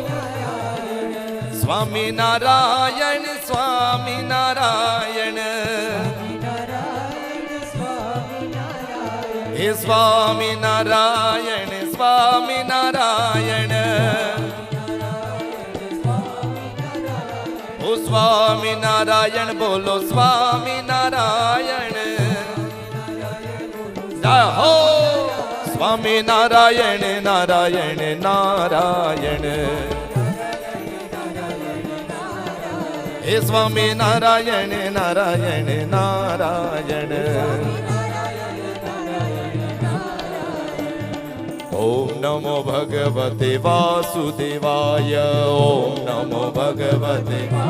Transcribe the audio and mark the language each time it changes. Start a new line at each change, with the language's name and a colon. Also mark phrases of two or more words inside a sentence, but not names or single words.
Hindi: स्वामी नारायण स्वामी नारायण, हे स्वामी नारायण स्वामी नारायण, ओ स्वामी नारायण बोलो स्वामी नारायण,
Sanskrit: સ્વામી નારાયણ નારાયણ નારાયણ હે સ્વામી નારાયણ નારાયણ નારાયણ ઓમ નમો ભગવતે વાસુદેવાય ઓમ નમો ભગવતે